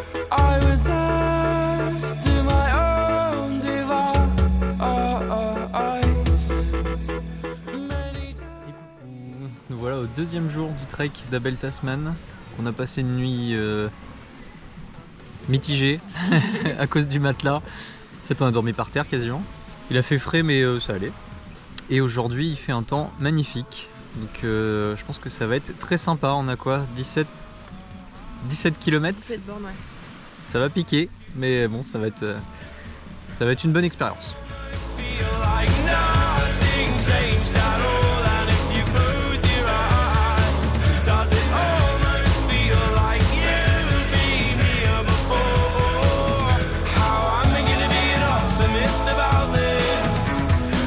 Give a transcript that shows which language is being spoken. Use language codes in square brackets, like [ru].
[en] I was left to my own devices. Many times. [fr] Nous voilà au deuxième jour du trek d'Abel Tasman. On a passé une nuit mitigée à cause du matelas. En fait, on a dormi par terre quasiment. Il a fait frais, mais ça allait. Et aujourd'hui, il fait un temps magnifique. Donc, je pense que ça va être très sympa. On a quoi, 17 km. 17 bornes, ouais. Ça va piquer, mais bon, ça va être une bonne expérience. [en] Feel like nothing changed at all, and if you close your eyes, does it almost feel like you've been here before? How am I gonna be an optimist about this?